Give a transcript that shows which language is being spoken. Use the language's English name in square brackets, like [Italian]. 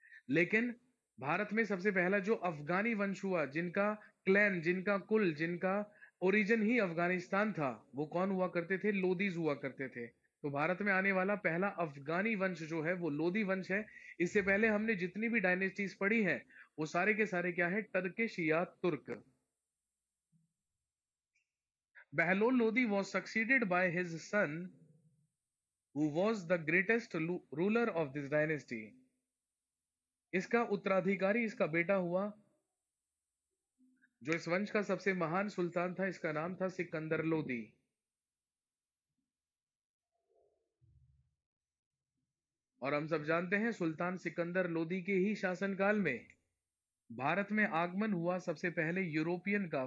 [Hindi] लेकिन भारत में सबसे पहला जो अफगानी वंश हुआ, जिनका क्लैन, जिनका कुल, जिनका ओरिजिन ही अफगानिस्तान था, वो कौन हुआ करते थे? लोधीज हुआ करते थे। तो भारत में आने वाला पहला अफगानी वंश जो है वो लोधी वंश है। इससे पहले हमने जितनी भी डायनेस्टीज पढ़ी हैं वो सारे के सारे क्या है? टर्किश या तुर्क। [English] Bahlol Lodi was succeeded by his son, who was the greatest ruler of this dynasty. [Hindi] इसका उत्तराधिकारी इसका बेटा हुआ जो इस वंश का सबसे महान सुल्तान था, इसका नाम था सिकंदर लोदी। और हम सब जानते हैं सुल्तान सिकंदर लोदी के ही शासनकाल में भारत में आगमन हुआ सबसे पहले यूरोपियन का।